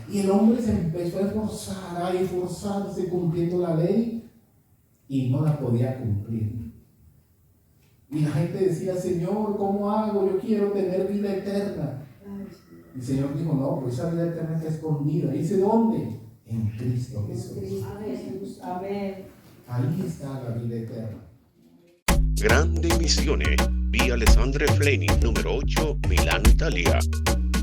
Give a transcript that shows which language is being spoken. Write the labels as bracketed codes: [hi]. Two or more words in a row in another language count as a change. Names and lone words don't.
[es] Y el hombre se empezó a esforzarse cumpliendo la ley y no la podía cumplir. Y la gente decía, Señor, ¿cómo hago? Yo quiero tener vida eterna. Y el Señor dijo, no, pues esa vida eterna está escondida. ¿Y dice dónde? En Cristo Jesús. Amén. Ahí está la vida eterna. [it] Grandi Missione, via Alessandro Fleni, numero 8, Milano, Italia.